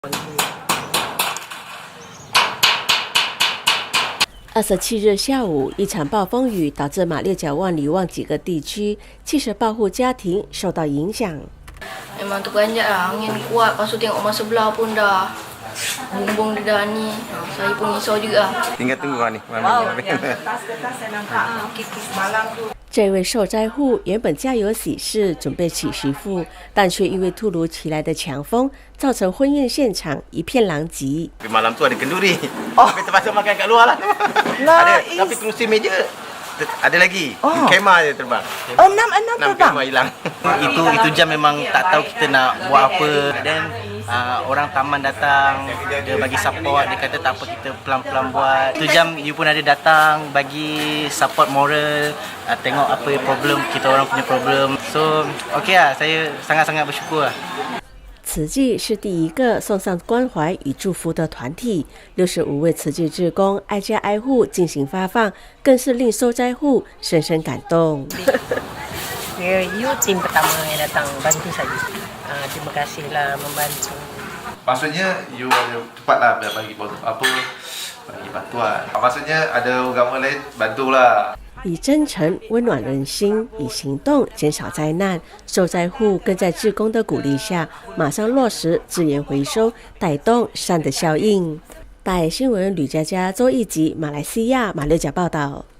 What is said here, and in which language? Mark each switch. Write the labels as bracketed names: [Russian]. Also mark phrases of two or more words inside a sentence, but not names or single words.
[Chinese] 27 日下午，一场暴风雨导致马六甲万里望几个地区汽车保护家庭受到影响。 [Malay] Memang terperanjat lah, angin kuat. Lepas tu tengok rumah sebelah pun dah bumbung dia dah ni. Saya pun risau juga. Tinggal tunggu ni. Kertas saya nampak kikis malam tu. [Chinese] 这位受灾户原本家有喜事，准备娶媳妇，但却因为突如其来的强风，造成婚宴现场一片狼藉。 [Malay] Malam tu ada kenduri. Tapi terpaksa makan kat luar lah. Ada, tapi kerusi meja ada lagi. Kemah je terbang. Enam 6 terbang. kemah hilang. Itu jam memang tak tahu kita nak buat apa. Dan orang taman datang, dia bagi support, dia kata tak apa kita pelan-pelan buat. Itu jam you pun ada datang bagi support moral, tengok apa problem kita orang punya problem. So okey lah, saya sangat-sangat bersyukur lah. [Chinese] 慈济是第一个送上关怀与祝福的团体，65位慈济志工挨家挨户进行发放，更是令受灾户深深感动。 [Malay] You tim pertama yang datang bantu saya. Terima kasihlah membantu. Maksudnya you ada cepatlah bagi bagi bantuan. Maksudnya ada agama lain bantulah. [Chinese] 以真诚温暖人心，以行动减少灾难。受灾户更在志工的鼓励下，马上落实资源回收，带动善的效应。大爱新闻吕佳佳、周一吉，马来西亚马六甲报道。